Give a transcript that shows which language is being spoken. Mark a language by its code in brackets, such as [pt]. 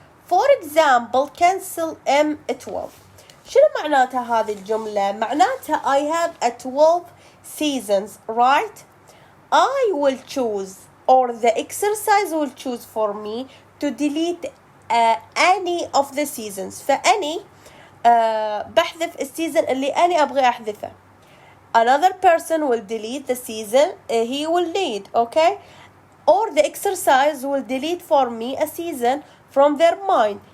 [en] For example, cancel M12. [ar] شنو معناتها هذه الجملة؟ معناتها [en] I have a 12 seasons, right? I will choose, or the exercise will choose for me to delete any of the seasons. [ar] فأني بحذف السيزن اللي أنا أبغى أحذفه. [en] Another person will delete the season he will need, okay? Or the exercise will delete for me a season from their mind.